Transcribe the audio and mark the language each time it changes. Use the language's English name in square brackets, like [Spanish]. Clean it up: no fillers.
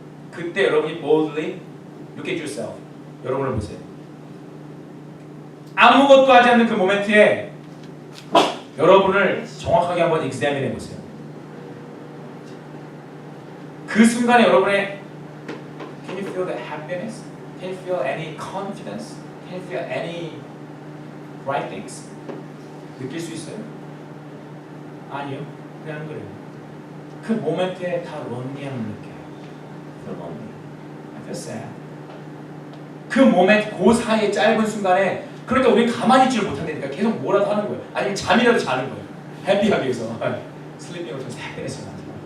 [Korean] 그때 여러분이 [English] boldly look at yourself. [Korean] 여러분을 보세요. 아무것도 하지 않는 그 모멘트에 여러분을 정확하게 한번 examine 해보세요. 그 순간에 여러분의 [English] Can you feel the happiness? Can you feel any confidence? Can you feel any right things? [Korean] 느낄 수 있어요? 아니요. 그냥 그래요. 그 모멘트에 다 론리함을 느껴요. [English] I feel lonely. I feel sad. [Korean] 그 모멘트, 그 사이의 짧은 순간에 그러니까 우리는 가만히 있지를 못한다니까 계속 뭐라도 하는 거예요. 아니면 잠이라도 자는 거예요. 해피하기 위해서. 슬리핑을 통해서 해피했어요.